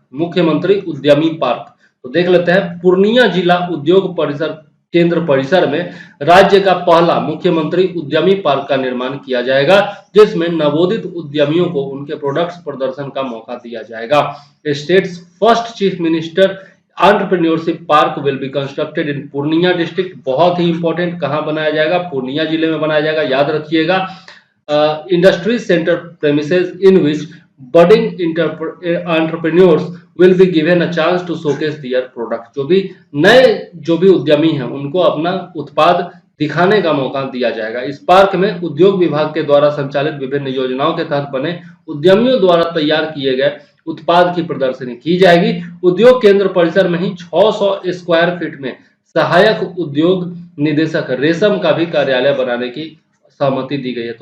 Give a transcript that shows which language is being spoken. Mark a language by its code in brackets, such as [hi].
[hi] मुख्यमंत्री उद्यमी पार्क तो देख लेते हैं। पूर्णिया जिला उद्योग परिसर केंद्र परिसर में राज्य का पहला मुख्यमंत्री उद्यमी पार्क का निर्माण किया जाएगा, जिसमें नवोदित उद्यमियों को उनके प्रोडक्ट्स प्रदर्शन का मौका दिया जाएगा। [en] States first chief minister entrepreneurship park will be constructed in Purnia district. [hi] बहुत ही इंपॉर्टेंट, कहां बनाया जाएगा? पूर्णिया जिले में बनाया जाएगा, याद रखिएगा। [en] Industry centre premises in which budding entrepreneurs will be given a chance to showcase their product। [hi] जो भी उद्यमी हैं उनको अपना उत्पाद दिखाने का मौका दिया जाएगा। इस पार्क में उद्योग विभाग के द्वारा संचालित विभिन्न योजनाओं के तहत बने उद्यमियों द्वारा तैयार किए गए उत्पाद की प्रदर्शनी की जाएगी। उद्योग केंद्र परिसर में ही 600 स्क्वायर फीट में सहायक उद्योग निदेशक रेशम का भी कार्यालय बनाने की सहमति दी गई है।